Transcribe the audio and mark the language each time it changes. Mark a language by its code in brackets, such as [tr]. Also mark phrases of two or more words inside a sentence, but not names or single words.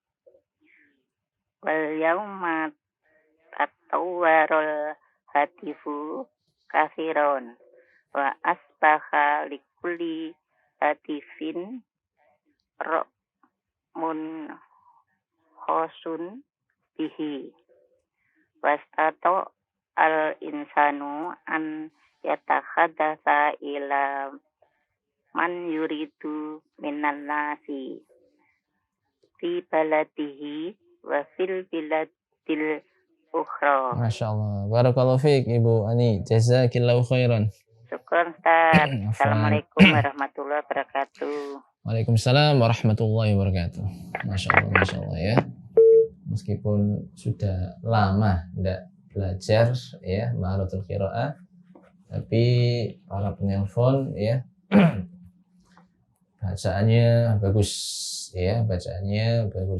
[ar] واليوم تطور الهاتف كافرا وأصبح لكل هاتف رقم خاص به واستطاع الإنسان أن يتحدث إلى من يريد من الناس في بلده وفي البلاد الأخرى. ما شاء الله. بارك الله فيك Ibu Ani. جزاك الله خيرا. [id] Syukur Ustaz. [ar] السلام عليكم ورحمة الله وبركاته. وعليكم السلام ورحمة الله وبركاته. ما شاء الله ya. [id] Meskipun sudah lama tidak belajar ya [ar] مهارة القراءة, [id] tapi para penelpon ya bacaannya bagus ya, bacaannya bagus.